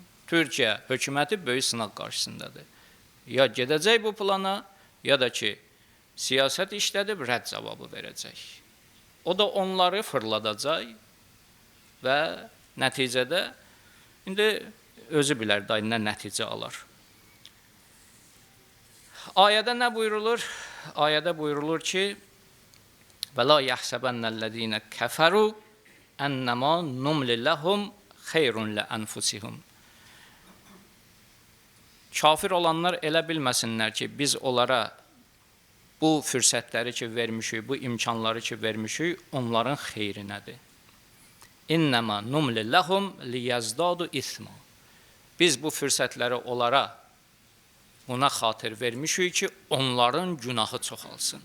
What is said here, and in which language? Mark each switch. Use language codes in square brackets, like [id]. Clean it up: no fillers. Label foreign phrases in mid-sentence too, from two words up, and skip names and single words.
[az] Türkiyə hökuməti böyük sınaq qarşısındadır. Ya gedəcək bu plana, ya da ki, siyasət işlədib rədd cavabı verəcək. O da onları fırladacaq və nəticədə, indi özü bilər da nə nəticə alar. Ayədə nə buyurulur? Ayədə buyurulur ki, [ar] وَلَا يَحْسَبَنَّ الَّذ۪ينَ كَفَرُوا اَنَّمَا نُمْلِ لَهُمْ خَيْرٌ لَأَنْفُسِهُمْ. [az] Kafir olanlar elə bilməsinlər ki, biz onlara bu fürsətləri ki vermişik, bu imkanları ki vermişik, onların xeyrinədir. [ar] إنما نملي لهم ليزدادوا إثما. [az] Biz bu fürsətləri onlara ona xatir vermişik ki, onların günahı çoxalsın.